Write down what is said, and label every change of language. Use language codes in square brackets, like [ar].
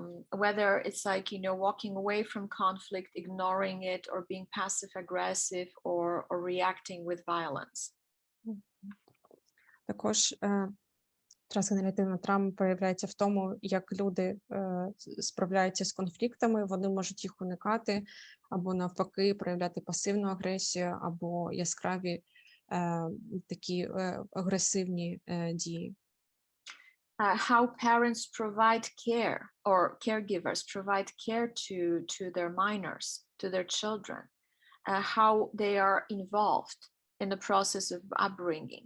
[en] Whether it's like, walking away from conflict, ignoring it, or being passive aggressive or reacting with violence. [uk] Також трансгенеративна травма проявляється в тому, як люди справляються з конфліктами, вони можуть їх уникати, або навпаки проявляти пасивну агресію, або яскраві такі агресивні дії. [en] How parents provide care, or caregivers provide care to their minors, to their children, how they are involved in the process of upbringing.